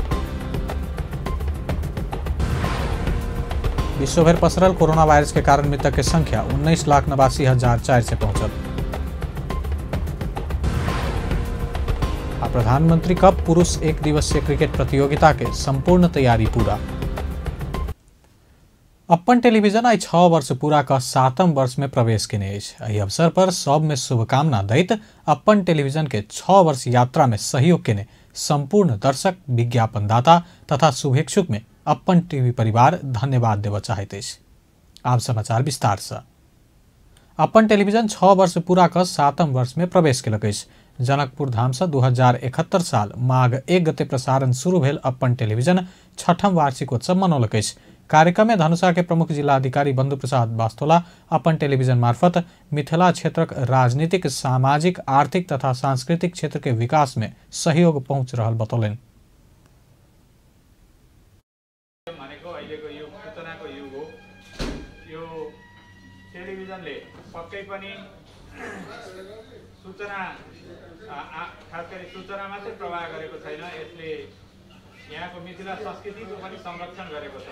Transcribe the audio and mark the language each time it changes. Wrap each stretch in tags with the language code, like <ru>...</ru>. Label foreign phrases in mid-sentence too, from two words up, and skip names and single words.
<mai>विश्वभर पसरल कोरोना वायरस के कारण मृतक की संख्या 19,89,400 से पहुंचल। प्रधानमंत्री कप पुरुष 1 दिवसीय क्रिकेट प्रतियोगिता के संपूर्ण तैयारी पूरा। अपन टेलीविजन आई 6 वर्ष पूरा का 7म वर्ष में प्रवेश केने एहि अवसर पर सब में शुभकामना दैत अपन टेलीविजन के 6 वर्ष यात्रा में सहयोग केने संपूर्ण दर्शक, विज्ञापनदाता तथा शुभेच्छुक में अपन टीवी परिवार धन्यवाद देव चाहते। आप समाचार विस्तार से। अपन टेलीविजन 6 वर्ष पूरा कर 7म वर्ष में प्रवेश केलक। जनकपुर धाम से 2071 साल माघ 1 गते प्रसारण शुरू भेल अपन टेलीविजन 6ठम वार्षिकोत्सव मनौलक। कार्यक्रम में धनुषा के प्रमुख जिलाधिकारी बंधु प्रसाद वास्तोला अपन टेलीविजन मार्फत मिथिला क्षेत्रक राजनीतिक, सामाजिक, आर्थिक तथा सांस्कृतिक क्षेत्र के विकास में सहयोग पहुंच रहल बतौलन।</mai> <ne>टेलिभिजनले पक्कै पनि सूचना खास गरी सूचना मात्रै प्रवाह गरेको छैन, यसले यहाँको मिथिला संस्कृतिको पनि संरक्षण गरेको छ।</ne>